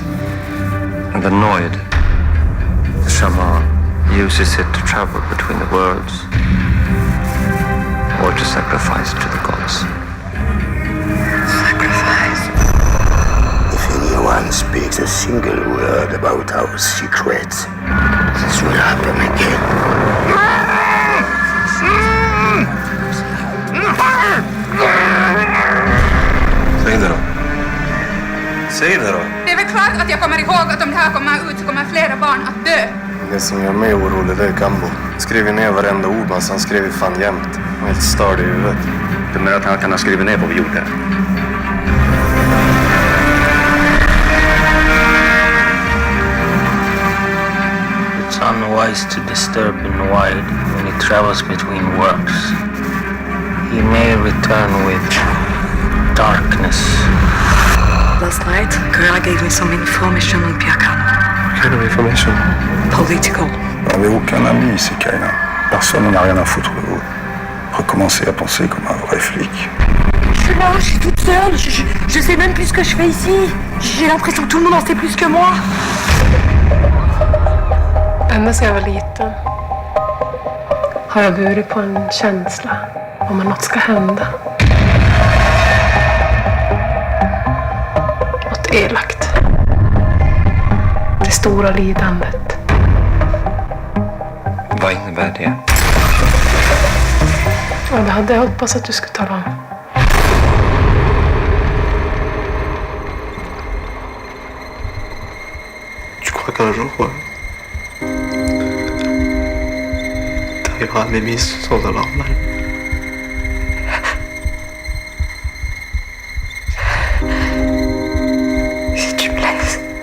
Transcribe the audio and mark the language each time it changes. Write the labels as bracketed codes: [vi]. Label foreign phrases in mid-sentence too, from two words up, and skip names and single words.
[en] And the Noid, the shaman, uses it to travel between the worlds or to sacrifice to the gods. Sacrifice. If anyone speaks a single word about our secrets, this will happen again. [sv] Säg det då. Säg det då. Det är väl klart att jag kommer ihåg att om det här kommer ut så kommer flera barn att dö. Det som gör mig orolig, det är Kambo. Skriver ner varenda ord, men han skriver fan jämt. Han är helt störd i huvudet. Du menar att han kan ha skrivit ner vad vi gjorde? [en] It's unwise to disturb the Noid when he travels between worlds. He may return with darkness. Last night, Gorilla gave me some information on Piakan. What kind of information? Political. [fr] On n'avait aucun ami ici, Kaina. Personne n'en a rien à foutre de vous. Recommencez à penser comme un vrai flic. Je suis là, je suis toute seule, je sais même plus ce que je fais ici. J'ai l'impression que tout le monde en sait plus que moi. [sv] Ända sedan jag var liten har jag burit på en känsla om att något ska hända. Något elakt. Det stora lidandet. Vad innebär det? Ja, det hade jag hoppats att du skulle tala om. [fr] Tu crois qu'un jour, t'arriveras à m'aimer sans avoir mal? Si tu me laisses.